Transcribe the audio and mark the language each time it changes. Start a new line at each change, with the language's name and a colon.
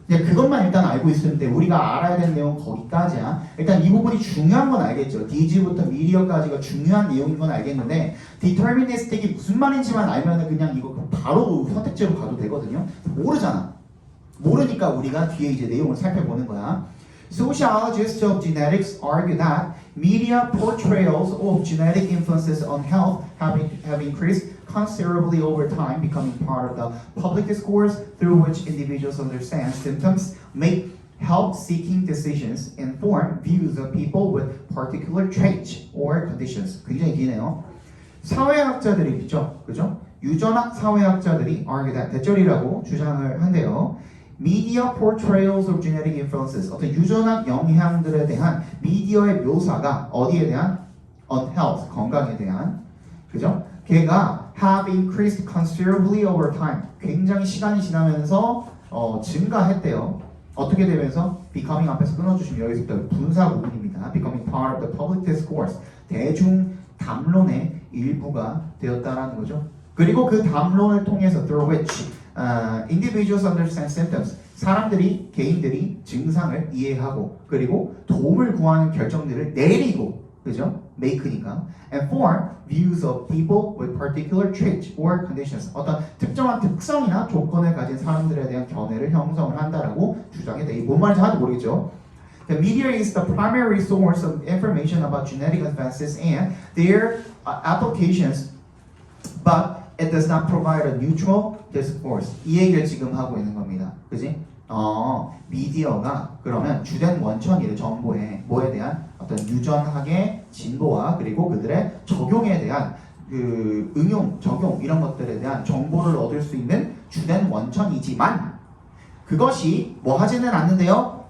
Korean: 그냥 그것만 일단 알고 있으면 돼. 우리가 알아야 되는 내용은 거기까지야. 일단 이 부분이 중요한 건 알겠죠. DG부터 미디어까지가 중요한 내용인 건 알겠는데 deterministic이 무슨 말인지만 알면은 그냥 이거 바로 선택지로 가도 되거든요. 모르잖아. 모르니까 우리가 뒤에 이제 내용을 살펴보는 거야.
English: Sociologists of genetics argue that media portrayals of genetic influences on health have increased considerably over time, becoming part of the public discourse through which individuals understand symptoms, make help-seeking decisions, and form views of people with particular traits or conditions.
Korean: 굉장히 기네요. 사회학자들이 있죠, 그죠? 유전학 사회학자들이
English: argue that
Korean: 대절이라고 주장을 한대요.
English: Media portrayals of genetic influences
Korean: 어떤 유전학 영향들에 대한 미디어의 묘사가 어디에 대한
English: on health
Korean: 건강에 대한 그죠? 걔가
English: have increased considerably over time
Korean: 굉장히 시간이 지나면서 증가했대요. 어떻게 되면서 becoming 앞에서 끊어주시면 여기서부터 분사 부분입니다.
English: becoming part of the public discourse
Korean: 대중 담론의 일부가 되었다라는 거죠. 그리고 그 담론을 통해서
English: through which individuals understand symptoms
Korean: 사람들이 개인들이 증상을 이해하고 그리고 도움을 구하는 결정들을 내리고 그죠? make니까
English: and form views of people with particular traits or conditions
Korean: 어떤 특정한 특성이나 조건을 가진 사람들에 대한 견해를 형성을 한다라고 주장해. 이게 뭔 말인지 하나도 모르겠죠.
English: The media is the primary source of information about genetic advances and their applications, but it does not provide a neutral discourse.
Korean: 이 얘기를 지금 하고 있는 겁니다. 그지? 미디어가 그러면 주된 원천이래. 정보에 뭐에 대한 어떤 유전학의 진보와 그리고 그들의 적용에 대한 그 응용, 적용 이런 것들에 대한 정보를 얻을 수 있는 주된 원천이지만 그것이 뭐 하지는 않는데요.